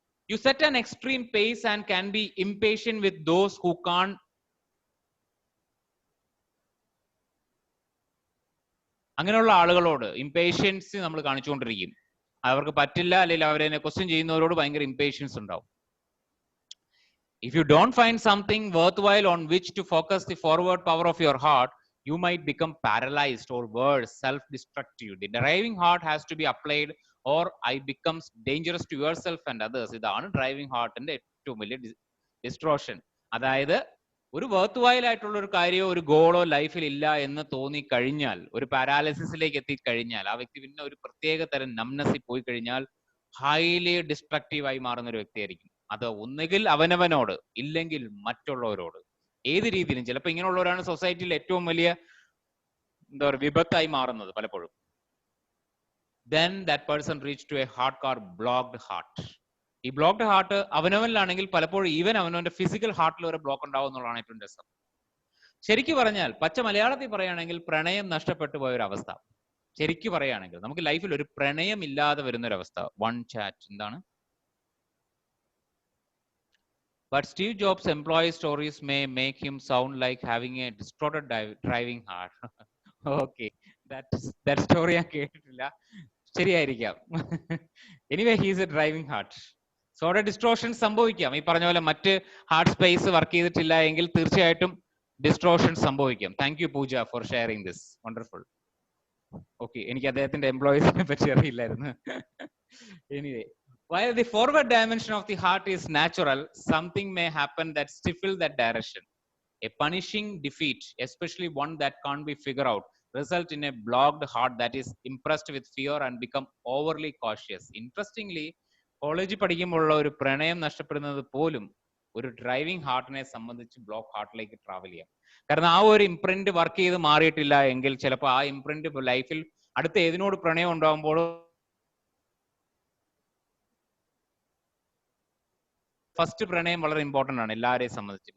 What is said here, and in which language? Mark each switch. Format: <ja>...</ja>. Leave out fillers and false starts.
<en>You set an extreme pace and can be impatient with those who can't.</en> <ml>അങ്ങനെയുള്ള ആളുകളോട് impatience നമ്മൾ കാണിച്ചുകൊണ്ടിരിക്കും. അവർക്ക് പറ്റില്ല, അല്ലെങ്കിൽ അവരെ ക്വസ്റ്റ്യൻ ചെയ്യുന്നവരോട് ഭയങ്കര ഇംപേഷ്യൻസ് ഉണ്ടാവും.</ml> <en>If you don't find something worthwhile on which to focus the forward power of your heart, you might become paralyzed or worse, self-destructive. The driving heart has to be applied or it becomes dangerous to yourself and others.</en> <ml>ഇതാണ് driving ഹാർട്ടിന്റെ ഏറ്റവും വലിയ distortion. അതായത് ഒരു worth ആയിട്ടുള്ള ഒരു കാര്യമോ ഒരു ഗോളോ ലൈഫിൽ ഇല്ല എന്ന് തോന്നി കഴിഞ്ഞാൽ, ഒരു പാരാലിസിസിലേക്ക് എത്തിക്കഴിഞ്ഞാൽ, ആ വ്യക്തി പിന്നെ ഒരു പ്രത്യേക തരം നംനസിൽ പോയി കഴിഞ്ഞാൽ ഹൈലി ഡിസ്ട്രക്റ്റീവായി മാറുന്ന ഒരു വ്യക്തിയായിരിക്കും. അത് ഒന്നുകിൽ അവനവനോട്, ഇല്ലെങ്കിൽ മറ്റുള്ളവരോട്. ഏത് രീതിയിലും ചിലപ്പോൾ ഇങ്ങനെയുള്ളവരാണ് സൊസൈറ്റിയിൽ ഏറ്റവും വലിയ എന്താ പറയുക വിപത്തായി മാറുന്നത് പലപ്പോഴും.</ml> <en>Then that person reached to a heart called blocked heart.</en> <ml>ഈ ബ്ലോക്ക്ഡ് ഹാർട്ട് അവനവനിലാണെങ്കിൽ പലപ്പോഴും ഈവൻ അവനവന്റെ ഫിസിക്കൽ ഹാർട്ടിൽ ഒരു ബ്ലോക്ക് ഉണ്ടാവും എന്നുള്ളതാണ് ഏറ്റവും രസം. ശരിക്കും പറഞ്ഞാൽ പച്ച മലയാളത്തിൽ പറയുകയാണെങ്കിൽ പ്രണയം നഷ്ടപ്പെട്ടു പോയ ഒരു അവസ്ഥ. ശരിക്കും പറയുകയാണെങ്കിൽ നമുക്ക് ലൈഫിൽ ഒരു പ്രണയം ഇല്ലാതെ വരുന്ന ഒരു അവസ്ഥ. വൺ ചാറ്റ് എന്താണ്</ml> <en>But Steve Jobs' employee stories may make him sound like having a distorted driving heart. Okay, that story</en> <ml>ഞാൻ കേട്ടിട്ടില്ല. ശരിയായിരിക്കാം.</ml> <en>Anyway he's a driving heart.</en> <ml>So അവിടെ ഡിസ്ട്രോഷൻ സംഭവിക്കാം. ഈ പറഞ്ഞ പോലെ മറ്റ് ഹാർട്ട് സ്പേസ് വർക്ക് ചെയ്തിട്ടില്ല എങ്കിൽ തീർച്ചയായിട്ടും ഡിസ്ട്രോഷൻ സംഭവിക്കാം.</ml> <en>Thank you Pooja for sharing this. Wonderful. Okay,</en> <ml>എനിക്ക് അദ്ദേഹത്തിന്റെ എംപ്ലോയീസിനെ പറ്റി അറിയില്ലായിരുന്നു.</ml> <en>Anyway, while the forward dimension of the heart is natural, something may happen that stifles that direction. A punishing defeat, especially one that can't be figured out, result in a blocked heart that is impressed with fear and become overly cautious.</en> <ml>Interestingly, college പഠിക്കുമ്പോഴുള്ള ഒരു പ്രണയം നഷ്ടപ്പെടുന്നത് പോലും ഒരു driving ഹാർട്ടിനെ സംബന്ധിച്ച് block ഹാർട്ടിലേക്ക് travel ചെയ്യാം. കാരണം ആ ഒരു ഇംപ്രിന്റ് വർക്ക് ചെയ്ത് മാറിയിട്ടില്ല എങ്കിൽ ചിലപ്പോൾ ആ ഇംപ്രിന്റ് ലൈഫിൽ അടുത്ത ഏതിനോട് പ്രണയം ഉണ്ടാകുമ്പോഴും ഫസ്റ്റ് പ്രണയം വളരെ ഇമ്പോർട്ടന്റ് ആണ് എല്ലാവരെയും സംബന്ധിച്ച്.</ml>